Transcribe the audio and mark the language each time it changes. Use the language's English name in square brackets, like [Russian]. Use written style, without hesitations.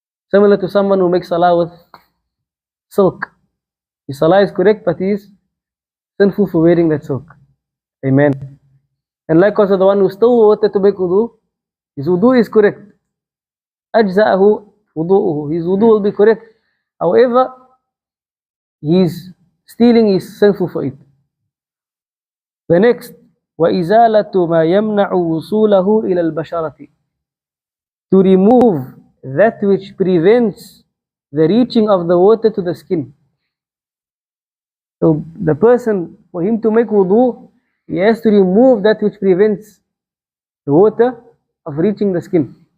[English] Similar to someone who makes salah with silk. His salah is correct, but he is sinful for wearing that silk. Amen. And likewise, the one who stole water to make wudu, his wudu is correct. [Arabic] أجزأه [English] wudu'uhu. His wudu will be correct. However, his stealing is sinful for it. The next, [Arabic] وَإِزَالَةُ مَا يَمْنَعُ وُصُولَهُ إِلَى الْبَشَرَةِ. [English] To remove that which prevents the reaching of the water to the skin. So the person, for him to make wudu, he has to remove that which prevents the water of reaching the skin.